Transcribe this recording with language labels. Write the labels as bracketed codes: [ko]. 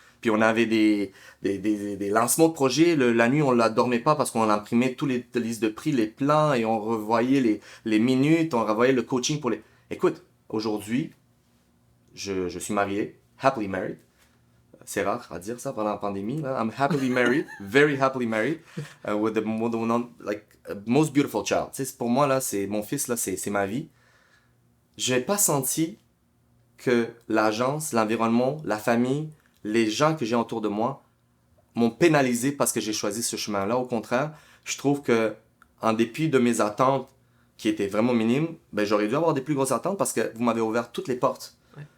[fr] Puis on avait des lancements de projets. La nuit, on ne la dormait pas parce qu'on imprimait tous les listes de prix, les plans et on revoyait les minutes, on revoyait le coaching pour les... Écoute, aujourd'hui, je suis marié, [en] happily married. [fr] C'est rare à dire ça pendant la pandémie. Là. [en] I'm happily married, very happily married, with the most beautiful child. [fr] Tu sais, pour moi, là, c'est mon fils, là, c'est ma vie. Je n'ai pas senti que l'agence, l'environnement, la famille, les gens que j'ai autour de moi m'ont pénalisé parce que j'ai choisi ce chemin-là. Au contraire, je trouve que en dépit de mes attentes qui étaient vraiment minimes, ben, j'aurais dû avoir des plus grosses attentes parce que vous m'avez ouvert toutes les portes. Ouais.